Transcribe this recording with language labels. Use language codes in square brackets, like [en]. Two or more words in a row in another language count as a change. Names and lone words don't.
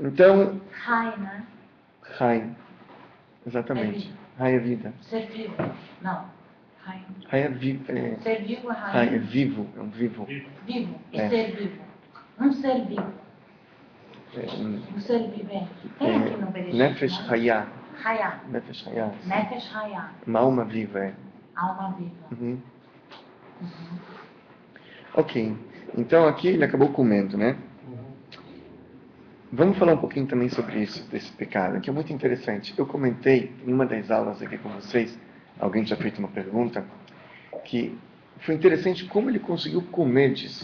[pt] Rai, né? Rai. Exatamente. Rai é vida. Ser vivo. Não. Rai. Rai é vivo. Ser vivo é Rai é rai. vivo. É um vivo. Vivo. E É. ser vivo. Um ser vivo. É, Um ser vivente. Tem aqui no Bereshit. Nefesh né? Hayah. Hayah. [he] נפש חיה. נפש חיה. [pt] Uma alma viva, é. Alma viva. Uhum. Ok. Então aqui ele acabou comendo, né? Vamos falar um pouquinho também sobre isso, desse pecado, que é muito interessante. Eu comentei em uma das aulas aqui com vocês, alguém tinha feito uma pergunta, que foi interessante como ele conseguiu comer disso.